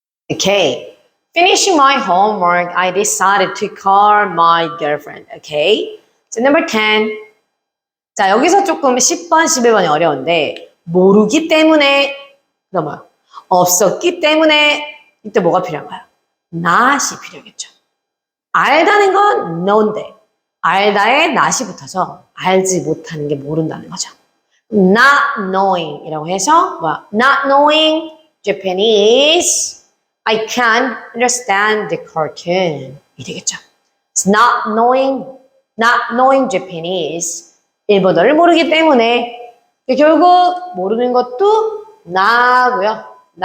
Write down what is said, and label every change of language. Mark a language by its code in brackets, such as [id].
[en] Okay. Finishing my homework, I decided to call my girlfriend. Okay. So number 10. [ko] 자, 여기서 조금 10번, 11번이 어려운데 모르기 때문에 그럼 뭐야? 없었기 때문에 이때 뭐가 필요한가요? not이 필요하겠죠. 알다는 건 know인데 알다에 not이 붙어서 알지 못하는 게 모른다는 거죠. not knowing 이라고 해서 뭐야? [en] Not knowing Japanese I can't understand the cartoon [ko] 이 되겠죠. [en] It's not knowing Japanese [ko] 일본어를 모르기 때문에 결국 모르는 것도 나고요.